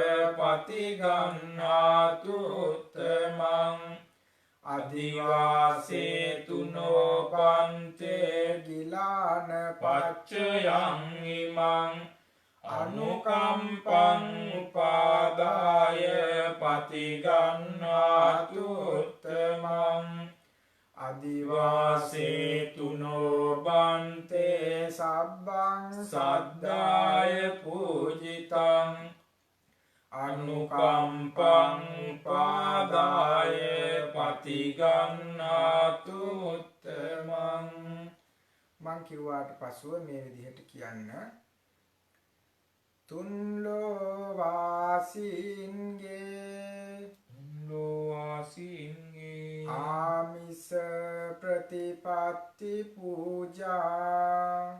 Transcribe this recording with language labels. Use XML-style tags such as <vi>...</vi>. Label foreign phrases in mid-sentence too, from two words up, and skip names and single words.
<pi>පතිගන්නාතු උත්තමං අදිවාසේතුනෝ බන්තේ ගිලාන පච්චයං ඉමං අනුකම්පං උපාදාය පතිගන්නාතු උත්තමං අදිවාසේතුනෝ බන්තේ සබ්බං සද්ධාය පූජිතං අනුකම්පං උපාදාය පතිගන්නාතු උත්තමං මං</pi> <si>කිව්වාට පසුව මේ විදිහට කියන්න තුන්ලෝ වාසීන්ගේ ආමිස ප්‍රතිපත්ති පූජා</si>